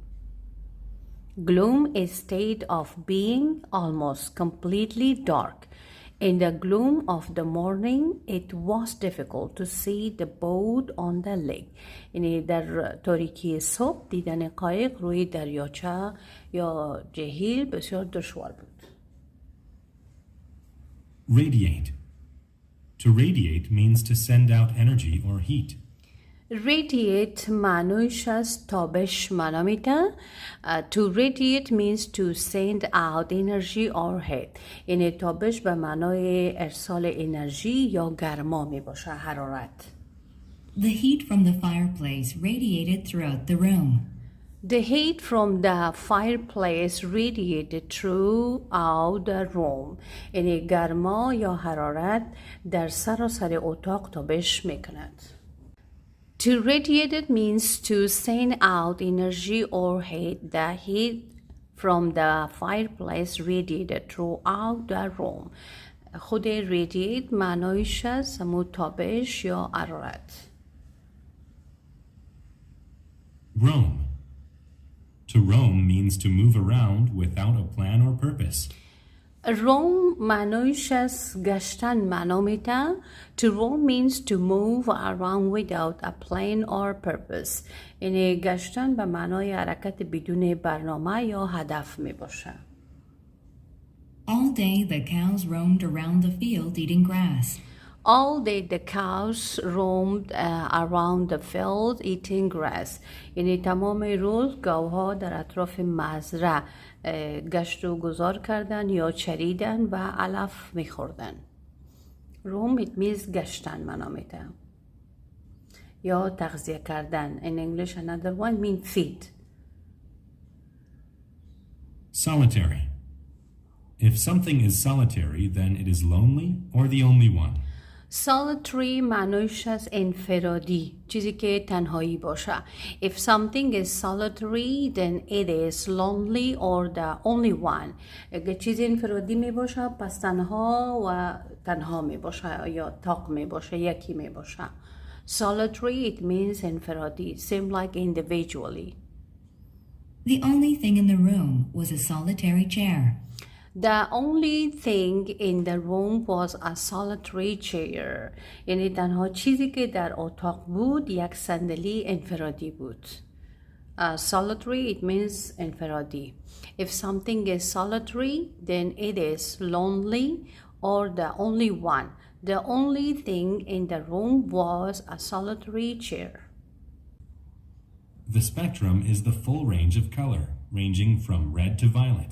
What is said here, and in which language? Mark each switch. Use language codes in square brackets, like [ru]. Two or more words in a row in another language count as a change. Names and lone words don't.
[en] Gloom is state of being almost completely dark. In the gloom of the morning, it was difficult to see the boat on the lake. [fa] یعنی در تاریکی صبح دیدن قایق روی دریاچه یا جهیل بسیار دشوار بود. [en] Radiate. To radiate means to send out energy or heat. [fa] Radiate معنیش از تابش معنا میده. [en] To radiate means to send out energy or heat. [fa] یعنی تابش به معنای ارسال انرژی یا گرما می باشه، حرارت. [en] The heat from the fireplace radiated throughout the room. The heat from the fireplace radiated throughout the room. [fa] یعنی گرما یا حرارت در سراسر اتاق تابش میکند. [en] To radiate it means to send out energy or heat. The heat from the fireplace radiated throughout the room. [fa] خود radiate معنیش از تابش یا حرارت. [en] Roam. To roam means to move around without a plan or purpose. [fa] روم معنیش از گشتن معنا میده. [en] To roam means to move around without a plan or purpose. [fa] یعنی گشتن به معنای حرکت بدون برنامه یا هدف می باشه. [en] All day the cows roamed around the field eating grass. All day the cows roamed around the field eating grass. [fa] یعنی تمام روز گاوها در اطراف مزرعه گشت و گذار کردن یا چریدن و علف میخوردن. روم [en] it means [fa] گشتن معنا میده یا تغذیه کردن. [en] In English another one mean feed. Solitary. If something is solitary, then it is lonely or the only one. [fa] Solitary معنیش از انفرادی، چیزی که تنهایی باشه. [en] If something is solitary, then it is lonely or the only one. [fa] اگه چیزی انفرادی می باشه پس تنها می باشه یا تاق می باشه، یکی می باشه. [en] Solitary it means انفرادی, same like individually. The only thing in the room was a solitary chair. The only thing in the room was a solitary chair. [fa] یعنی تنها چیزی که در اتاق بود یک صندلی انفرادی بود. [en] Solitary it means انفرادی. If something is solitary, then it is lonely or the only one. The only thing in the room was a solitary chair. The spectrum is the full range of color, ranging from red to violet.